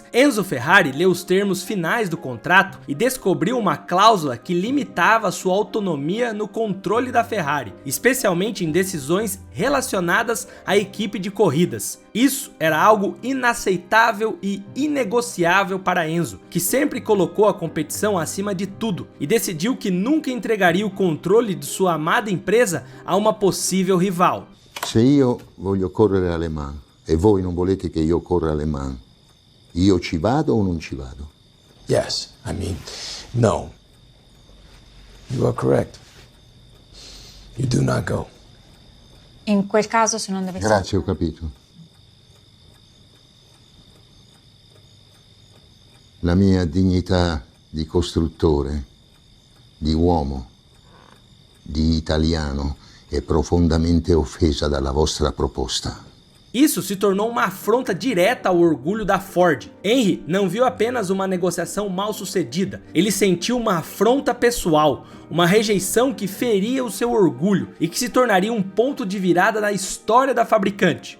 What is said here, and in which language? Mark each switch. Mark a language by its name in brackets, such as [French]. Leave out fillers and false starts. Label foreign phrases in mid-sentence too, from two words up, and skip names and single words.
[Portuguese] Enzo Ferrari leu os termos finais do contrato e descobriu uma cláusula que limitava sua autonomia no controle da Ferrari, especialmente em decisões relacionadas à equipe de corridas. Isso era algo inaceitável e inegociável para Enzo, que sempre colocou a competição acima de tudo e decidiu que nunca entregaria o controle de sua amada empresa a uma possível rival. [Italian] Se io voglio correre alle Mans e voi non volete che io corra alle Mans, io ci vado o non ci vado? [English] Yes, no. You are correct. You do not go. [Italian] In quel caso, se non dovessi... Grazie, ho capito. La mia dignità di costruttore, di uomo, di italiano è profondamente offesa dalla vostra proposta. [Portuguese] Isso se tornou uma afronta direta ao orgulho da Ford. Henry não viu apenas uma negociação mal sucedida, ele sentiu uma afronta pessoal, uma rejeição que feria o seu orgulho e que se tornaria um ponto de virada na história da fabricante.